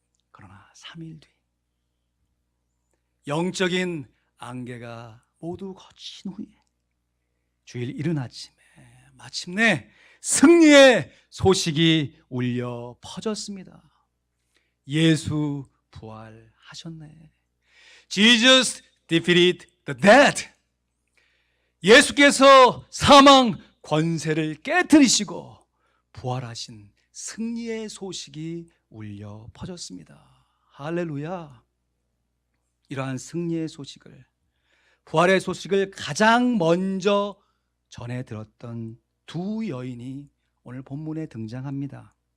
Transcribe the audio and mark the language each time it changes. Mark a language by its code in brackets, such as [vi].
[ko] 그러나 3일 뒤 영적인 안개가 모두 거친 후에 주일 이른 아침에 마침내 승리의 소식이 울려 퍼졌습니다. 예수 부활하셨네. [en] Jesus defeated the dead. [ko] 예수께서 사망 권세를 깨뜨리시고 부활하신 승리의 소식이 울려 퍼졌습니다. 할렐루야. 이러한 승리의 소식을, 부활의 소식을 가장 먼저 전해 들었던 두 여인이 오늘 본문에 등장합니다.